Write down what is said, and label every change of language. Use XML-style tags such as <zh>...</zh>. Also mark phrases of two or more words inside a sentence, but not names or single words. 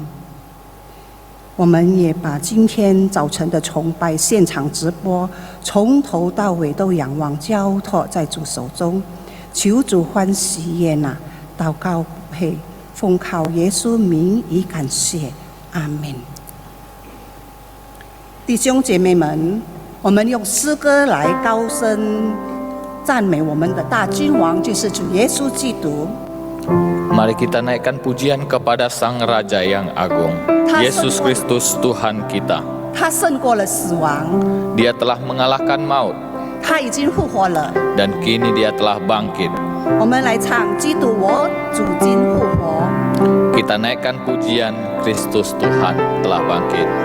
<zh>我们也把今天早晨的崇拜现场直播从头到尾都仰望交托在主手中，求主欢喜悦纳，祷告不配，奉靠耶稣名以感谢。阿门。弟兄姐妹们，我们用诗歌来高声赞美我们的大君王，就是主耶稣基督。</zh> <ms>Mari kita naikkan pujian kepada Sang Raja yang Agung, Yesus Kristus Tuhan kita.</ms> <zh>他胜过了死亡，</zh> <ms>Dia telah mengalahkan maut,</ms> <zh>他已经复活了。</zh> <ms>dan kini Dia telah bangkit.</ms> <zh>我们来唱《基督我主今复活》。</zh> <ms>Kita naikkan pujian Kristus Tuhan telah bangkit.</ms>